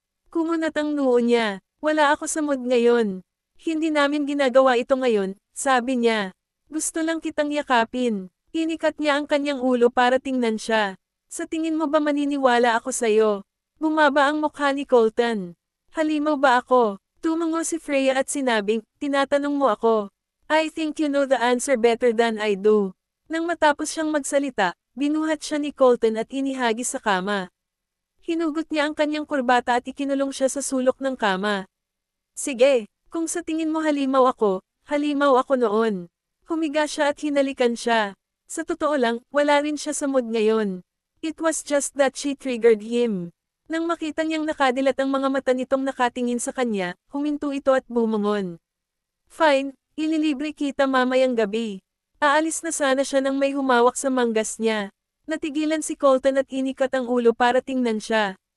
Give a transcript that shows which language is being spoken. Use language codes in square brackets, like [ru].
[tl] Kumunat ang noo niya. Wala ako sa mood ngayon. Hindi namin ginagawa ito ngayon, sabi niya. Gusto lang kitang yakapin. Inikat niya ang kanyang ulo para tingnan siya. Sa tingin mo ba maniniwala ako sa'yo? Bumaba ang mukha ni Colton. Halimaw ba ako? Tumango si Freya at sinabing, tinatanong mo ako. [en] I think you know the answer better than I do. [tl] Nang matapos siyang magsalita, binuhat siya ni Colton at inihagis sa kama. Hinugot niya ang kanyang kurbata at ikinulong siya sa sulok ng kama. Sige, kung sa tingin mo halimaw ako noon. Humiga siya at hinalikan siya. Sa totoo lang, wala rin siya sa mood ngayon. [en] It was just that she triggered him. [tl] Nang makita niyang nakadilat ang mga mata nitong nakatingin sa kanya, huminto ito at bumangon. Fine, ililibre kita mamayang gabi. Aalis na sana siya nang may humawak sa manggas niya. Natigilan si Colton at inikat ang ulo para tingnan siya.